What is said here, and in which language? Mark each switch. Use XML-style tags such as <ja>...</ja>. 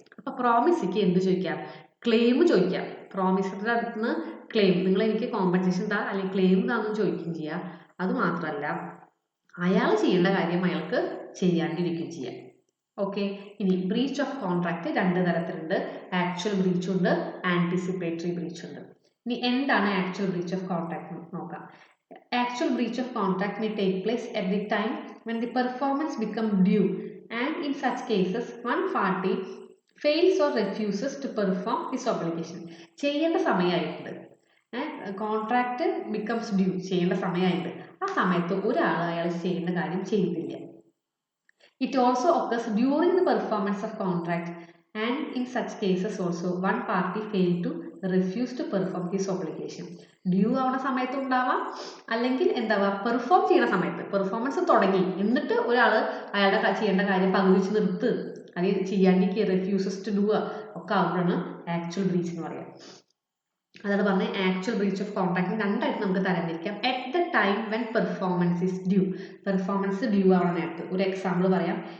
<ml>അപ്പോൾ പ്രോമിസിക്ക് എന്ത് ചോദിക്കാം? ക്ലെയിം ചോദിക്കാം. പ്രോമിസറുടെ അടുത്ത് നിന്ന് ക്ലെയിം, നിങ്ങൾ എനിക്ക് കോമ്പൻസേഷൻ താ അല്ലെങ്കിൽ ക്ലെയിം താന്ന് ചോദിക്കുകയും ചെയ്യാം. അതുമാത്രമല്ല അയാൾ ചെയ്യേണ്ട കാര്യം അയാൾക്ക് ചെയ്യാണ്ടിരിക്കുകയും ചെയ്യാം. ഓക്കെ. ഇനി ബ്രീച്ച് ഓഫ് കോൺട്രാക്ട് 2 തരത്തിലുണ്ട്. ആക്ച്വൽ ബ്രീച്ച് ഉണ്ട്, ആൻറ്റിസിപ്പേറ്ററി ബ്രീച്ച് ഉണ്ട്. ഇനി എന്താണ് ആക്ച്വൽ ബ്രീച്ച് ഓഫ് കോൺട്രാക്ട് നോക്കാം.</ml> <en>Actual breach of contract may take place at the time when the performance become due, and in such cases one party fails or refuses to perform his obligation.</en> <ml>ചെയ്യേണ്ട സമയമായിട്ടുണ്ട്,</ml> <en>contract becomes due,</en> <ml>ചെയ്യേണ്ട സമയമായിട്ടുണ്ട്. ആ സമയത്ത് ഒരാൾ അയാൾ ചെയ്യേണ്ട കാര്യം ചെയ്തില്ല.</ml> <en>It also occurs during the performance of contract, and in such cases also one party failed to refused to perform his obligation.</en> <ml>Due ആവുന്ന സമയത്ത് ഉണ്ടാവാം, അല്ലെങ്കിൽ എന്താവാ പെർഫോം ചെയ്യുന്ന സമയത്ത്, പെർഫോമൻസ് തുടങ്ങി എന്നിട്ട് ഒരാൾ അയാളുടെ ചെയ്യേണ്ട കാര്യം പകുതി വെച്ച് നിർത്ത് അല്ലെങ്കിൽ ചെയ്യാണ്ടിരിക്കുക,</ml> <en>refuses to do</en> <ml>ഒക്കെ ആകുമ്പോഴാണ് ആക്ച്വൽ ബ്രീച്ച് എന്ന് പറയാം. അതാണ് പറഞ്ഞത് ആക്ച്വൽ ബ്രീച്ച് ഓഫ് കോൺട്രാക്ട് രണ്ടായിട്ട് നമുക്ക് തരംതിരിക്കാം.</ml> <en>at the time when performance is due,</en> <ml>performance due ആവുന്ന നേരത്ത്. ഒരു എക്സാമ്പിൾ പറയാം.</ml>